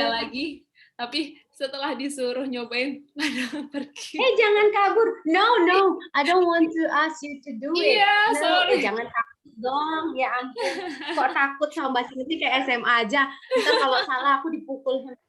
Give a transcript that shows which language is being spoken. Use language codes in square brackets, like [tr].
[id] 3 lagi, tapi setelah disuruh nyobain pada pergi. Jangan kabur. [en] No, I don't want to ask you to do it. [id] Iya, [en] No, sorry. [id] jangan takut dong. Ya ampun. Kok takut sama bahasa Inggris kayak SMA aja. Ntar kalau salah aku dipukul.